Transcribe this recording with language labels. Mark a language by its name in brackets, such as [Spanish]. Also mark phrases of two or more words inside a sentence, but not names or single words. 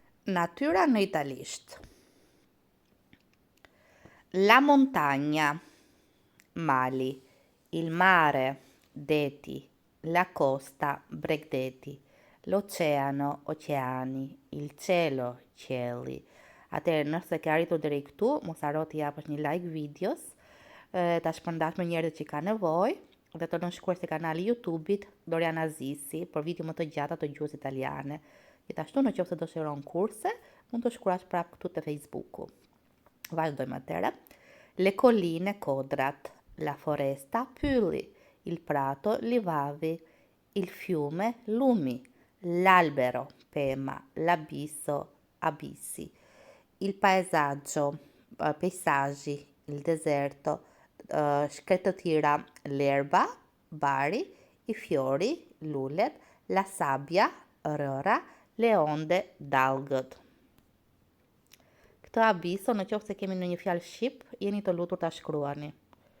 [Albanian] natyra në italisht. [Italian] La montagna, mali, il mare, deti, la costa, bregdeti, l'oceano, oceani, il cielo, qielli. [Albanian] Atëherë, nëse ke arritur deri këtu, mos haro të japësh një like videos, ta shpërndash me njerëzit që ka nevojë, dhe të nënshkruash te kanali YouTube-it Doriana Zisi për video më të gjata të gjuhës italiane. Gjithashtu, nëse dëshiron kurse, mund të shkruash prapë këtu te Facebooku. Vazhdojmë atëherë. [Italian] Le colline Kodrat, la foresta Pylli, il prato Livavi, il fiume Lumi, l'albero Pema, l'abisso Abissi, il paesaggio paesaggi, il deserto [Albanian] shkretë të tjera [Italian] l'erba Bari, i fiori lulet, la sabbia Rëra, le onde Dallgët. [Albanian] Këtë abisso, në qoftë se kemi në një fjalë shqip, jeni të lutur ta shkruani.